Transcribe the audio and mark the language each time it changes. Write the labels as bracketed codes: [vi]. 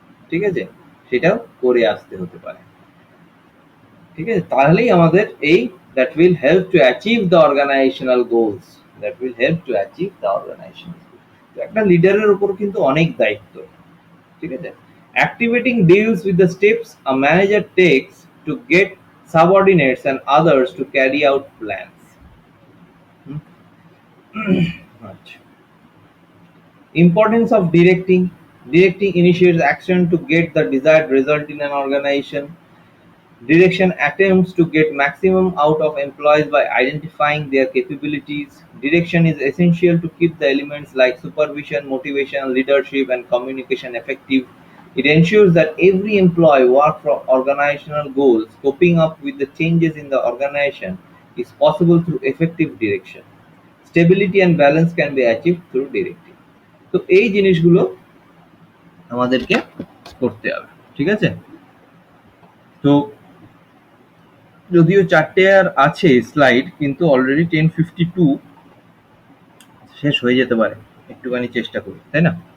[bn] ঠিক আছে, সেটাও করে আসতে হতে পারে। ঠিক আছে, তাহলেই আমাদের এই [en] That will help to achieve the organizational goals, that will help to achieve the organizational. [bn] একটা লিডারের উপর কিন্তু অনেক দায়িত্ব। ঠিক আছে, [en] Activating deals with the steps a manager takes to get subordinates and others to carry out plans. আচ্ছা, importance of directing. Directing initiates action to get the desired result in an organization. Direction attempts to get maximum out of employees by identifying their capabilities. Direction is essential to keep the elements like supervision, motivation, leadership, and communication effective. It ensures that every employee works for organizational goals. Coping up with the changes in the organization is possible through effective direction. Stability and balance can be achieved through directing. [bn] তো এই জিনিসগুলো আমাদেরকে করতে হবে। ঠিক আছে, তো যদিও 4টে আর আছে স্লাইড, কিন্তু অলরেডি 10:52 শেষ হয়ে যেতে পারে, একটুখানি চেষ্টা করি, তাই না?